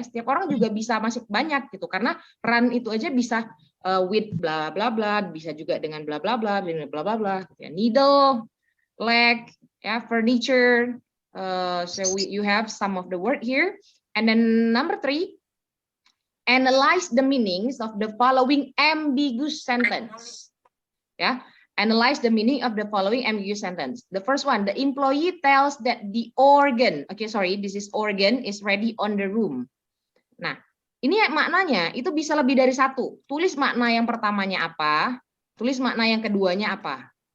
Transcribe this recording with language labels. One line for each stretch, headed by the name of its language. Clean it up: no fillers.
Indonesian: Setiap orang juga bisa masuk banyak gitu karena run itu aja bisa with bla bla bla, bisa juga dengan bla bla bla, bla bla bla. Gitu ya.
English: Needle, leg, ya, furniture. So you have some of the word here. And then number 3, analyze the meanings of the following ambiguous sentence. Yeah, analyze the meaning of the following ambiguous sentence. The first one, the employee tells that the organ, okay, sorry, this is organ is ready on the room.
Indonesian: Nah, ini maknanya itu bisa lebih dari satu. Tulis makna yang pertamanya apa, tulis makna yang keduanya apa.